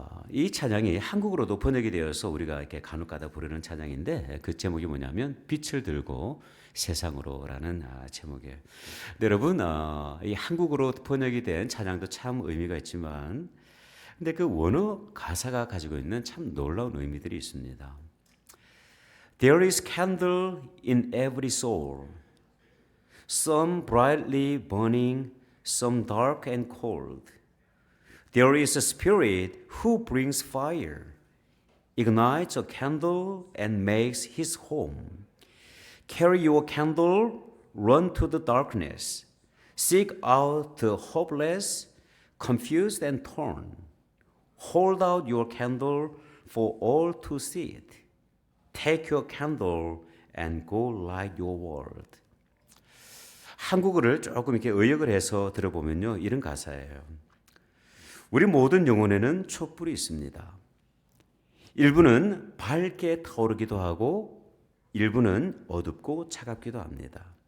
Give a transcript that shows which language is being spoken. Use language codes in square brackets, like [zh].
[ko] 이 찬양이 한국어로도 번역이 되어서 우리가 이렇게 간혹가다 부르는 찬양인데, 그 제목이 뭐냐면 빛을 들고 세상으로라는 제목이에요. 여러분, 이 한국어로 번역이 된 찬양도 참 의미가 있지만, 근데 그 원어 가사가 가지고 있는 참 놀라운 의미들이 있습니다. [en] There is candle in every soul, some brightly burning, some dark and cold. There is a spirit who brings fire, ignites a candle and makes his home. Carry your candle, run to the darkness. Seek out the hopeless, confused and torn. Hold out your candle for all to see it. Take your candle and go light your world. [ko] 한국어를 조금 이렇게 의역을 해서 들어보면요, 이런 가사예요. 우리 모든 영혼에는 촛불이 있습니다. 일부는 밝게 타오르기도 하고 일부는 어둡고 차갑기도 합니다.